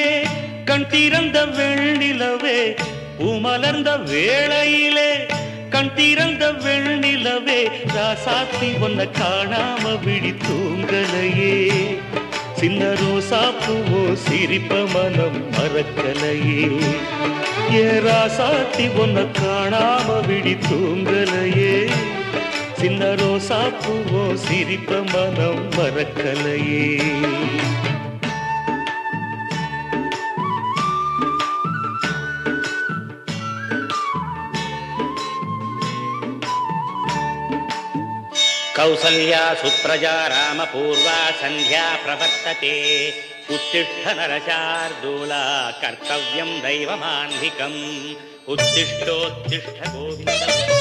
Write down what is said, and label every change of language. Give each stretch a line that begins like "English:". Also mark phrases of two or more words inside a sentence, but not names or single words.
Tamil: கண் திறந்த வெண்ணிலவே பூமலர்ந்த வேளையிலே கண் திறந்த வெண்ணிலவே ராசாத்தி ஒன்ன காணாம விழி தூங்கலையே சின்ன ரோசாப்பூவோ சிரிப்ப மனம் மறக்கலையே ஏ ராசாத்தி ஒன்ன காணாம விழி தூங்கலையே சின்ன ரோசாப்பூவோ சிரிப்ப மனம் மறக்கலையே
Sanskrit: कौसल्या सुप्रजा रामपूर्वा संध्या प्रवर्तते उत्तिष्ठ नरशार्दूला कर्तव्यं दैवमान्धिकम् उत्तिष्ठोत्तिष्ठ गोविन्दम्